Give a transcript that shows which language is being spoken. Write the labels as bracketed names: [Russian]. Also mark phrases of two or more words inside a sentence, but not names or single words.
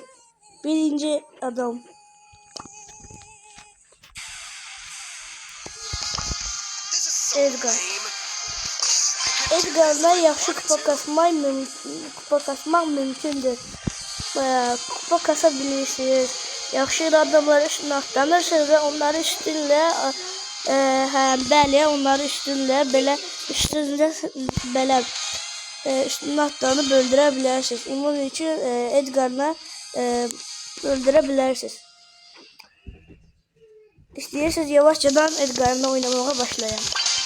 [Azerbaijani] Birinci adam. Edgar. Edgar'la yaxşı kupa kasmaq mümkündür. Kupa kasa bilirsiniz. Yaxşı adamları üstüne atlanırsınız ve onları üstünle bəli, onları üstünlə belə üstünə atlanıb öldürə bilərsiniz. Bunun üçün Edgar'la öldürə bilərsiniz. İstəyirsiniz yavaşçadan Edgar'la oynamaya başlayalım.